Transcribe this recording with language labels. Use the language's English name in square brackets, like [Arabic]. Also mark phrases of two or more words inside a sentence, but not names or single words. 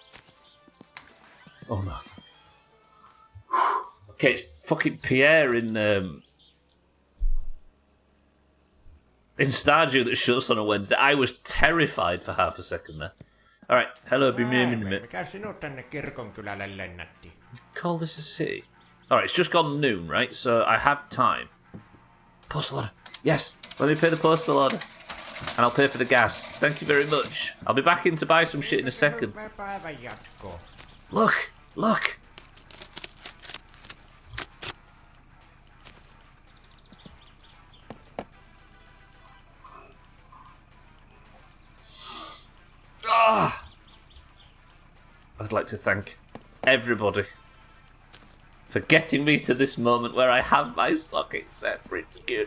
[English] Oh no. Okay, it's fucking Pierre in Stardew that shuts on a Wednesday. I was terrified for half a second there. Alright, hello, be me in a minute. [Finnish] Mikä sinut tänne kirkonkylälle lennätti? [English] Call this a city. Alright, it's just gone noon, right? So I have time. Postal order. Yes, let me pay the postal order. And I'll pay for the gas. Thank you very much. I'll be back in to buy some shit in a second. Look! I'd like to thank everybody for getting me to this moment where I have my socket separate again.